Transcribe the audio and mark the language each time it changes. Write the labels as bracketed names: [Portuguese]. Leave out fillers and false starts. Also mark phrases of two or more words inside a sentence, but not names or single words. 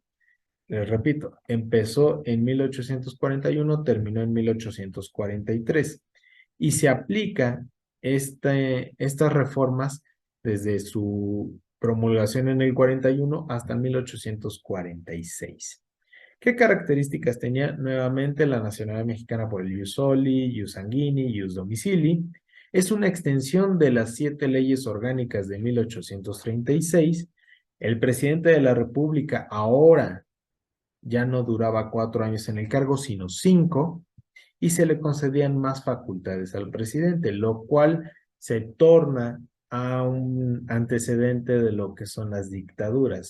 [Spanish] Les repito, empezó en 1841, terminó en 1843 y se aplica estas reformas desde su promulgación en el 41 hasta 1846. ¿Qué características tenía? Nuevamente la nacionalidad mexicana por el [Latin] ius soli, ius sanguini, ius domicili. [Spanish] Es una extensión de las 7 leyes orgánicas de 1836. El presidente de la República ahora ya no duraba 4 años en el cargo, sino 5, y se le concedían más facultades al presidente, lo cual se torna a un antecedente de lo que son las dictaduras.